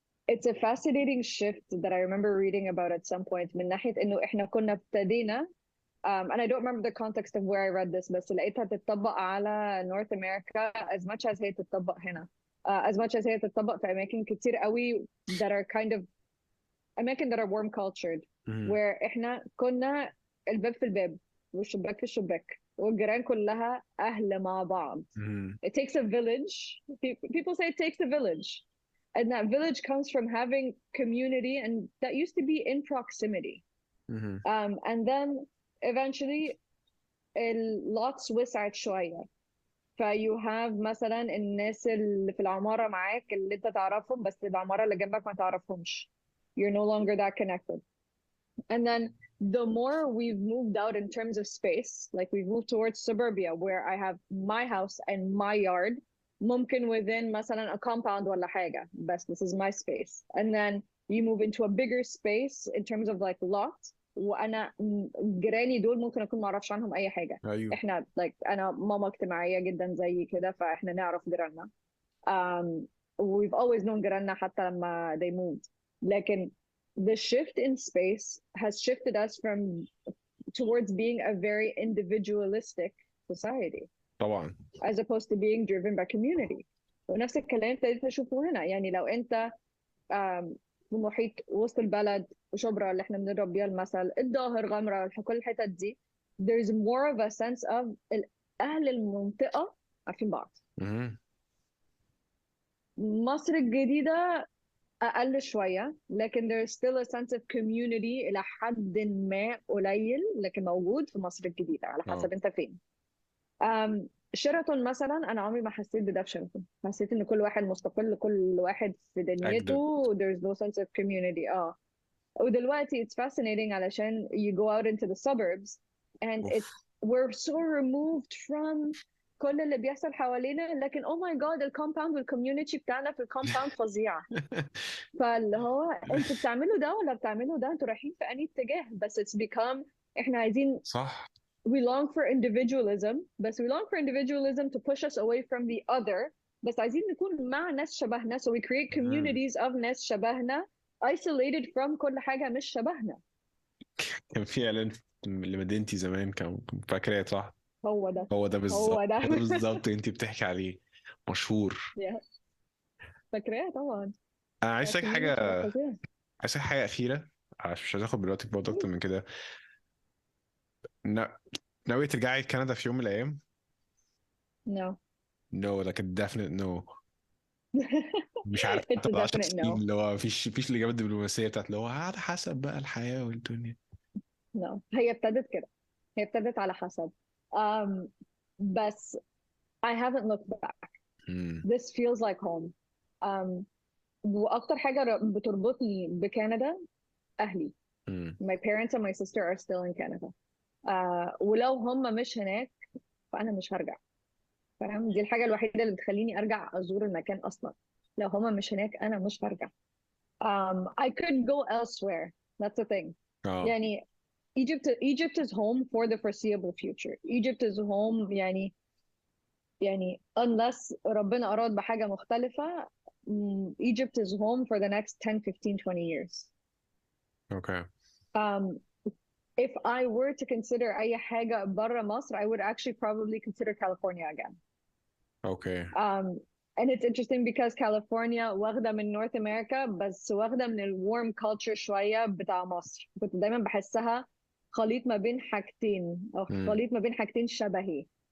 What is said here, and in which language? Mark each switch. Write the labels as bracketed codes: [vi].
[en] It's a fascinating shift that I remember reading about at some point [ar] من ناحية إنه إحنا كنا ابتدينا [en] and I don't remember the context of where I read this [ar] بس لقيتها تتطبق على [en] North America as much as [ar] هي تتطبق هنا. [en] As much as [ar] هي تتطبق في أماكن كتير قوي [en] that are kind of أماكن that are warm cultured مم. [ar] where إحنا كنا الباب في الباب والشباك في الشباك والجيران كلها أهل مع بعض. مم. [en] It takes a village. People say it takes a village. and that village comes from having community and that used to be in proximity. [ar] مهم. [en] And then eventually [ar] اللوتس وسعت شوية. [en] فيو هاف [ar] مثلا الناس اللي في العمارة معاك اللي انت تعرفهم بس العمارة اللي جنبك ما تعرفهمش. [en] You're no longer that connected. And then the more we've moved out in terms of space, like we've moved towards suburbia where I have my house and my yard, ممكن within مثلا a compound [ar] ولا حاجة, [en] بس this is my space. And then you move into a bigger space in terms of like lot, [ar] وانا جيراني دول ممكن اكون ما اعرفش عنهم اي حاجة. ايوه احنا like انا ماما اجتماعية جدا زي كده فاحنا نعرف جيراننا. [en] We've always known [ar] جيراننا حتى لما [en] they moved. لكن the shift in space has shifted us from towards being a very individualistic society [ar] طبعا. [en] as opposed to being driven by community. [ar] ونفس الكلام ابتديت اشوفه هنا. يعني لو انت في محيط وسط البلد وشبرا اللي احنا بنضرب بيها المثل الظاهر غمرة كل الحتت دي [en] there's more of a sense of [ar] اهل المنطقة عارفين بعض. مهم. مصر الجديدة أقل شوية لكن [en] there's still a sense of community [ar] إلى حد ما قليل لكن موجود في مصر الجديدة على حسب أنت فين. شيراتون مثلا أنا عمري ما حسيت بده في شيراتون. حسيت إن كل واحد مستقل كل واحد في دنيته [en] there's no sense of community. ودلوقتي it's fascinating علشان you go out into the suburbs and اوف. it's we're so removed from [ar] كل اللي بيحصل حوالينا لكن [en] oh my god [ar] الكومباوند والكوميونتي بتاعنا في الكومباوند فظيعة. فاللي هو انتوا بتعملوا ده ولا بتعملوا ده انتوا رايحين في أي اتجاه بس [en] it's become [ar] احنا عايزين صح. [en] we long for individualism بس we long for individualism to push us away from the other بس [ar] عايزين نكون مع ناس شبهنا [en] so we create communities of [ar] ناس شبهنا [en] isolated from [ar] كل حاجة مش شبهنا. كان في اعلان لمدينتي زمان كان فاكراه صح؟ هو ده هو ده بالظبط، هو ده هو ده بالظبط انت بتحكي عليه، مشهور. فاكراه طبعا. انا عايز اسالك حاجه، فظيع. عايز اسالك حاجه اخيره عشان مش عايز اخد من وقتك برضه اكتر من كده. ناوي ترجعي كندا في يوم من الايام؟ [en] No. No like a definite no. [ar] مش عارف [en] It's [ar] حتى [en] a [ar] بعد 10 [en] definite [ar] سنين [en] no. [ar] اللي هو مفيش الاجابه الدبلوماسيه بتاعت اللي هو على حسب بقى الحياه والدنيا. No. هي ابتدت كده. هي ابتدت على حسب. [en] بس I haven't looked back. مم. This feels like home. [ar] وأكتر حاجة بتربطني بكندا أهلي. مم. [en] My parents and my sister are still in Canada. [ar] ولو هم مش هناك فأنا مش هرجع. فاهم؟ دي الحاجة الوحيدة اللي بتخليني أرجع أزور المكان أصلا. لو هم مش هناك أنا مش هرجع. [en] I could go elsewhere. That's the thing. يعني Egypt is home for the foreseeable future. Egypt is home يعني unless [ar] ربنا أراد بحاجة مختلفة [en] Egypt is home for the next 10, 15, 20 years. Okay. If I were to consider [ar] أي حاجة برا مصر, [en] I would actually probably consider California again. Okay. And it's interesting because California [ar] واخدة من [en] North America [ar] بس واخدة من [en] warm culture [ar] شوية بتاع مصر. كنت دايما بحسها خليط ما بين حاجتين أو خليط ما بين حاجتين شبهي.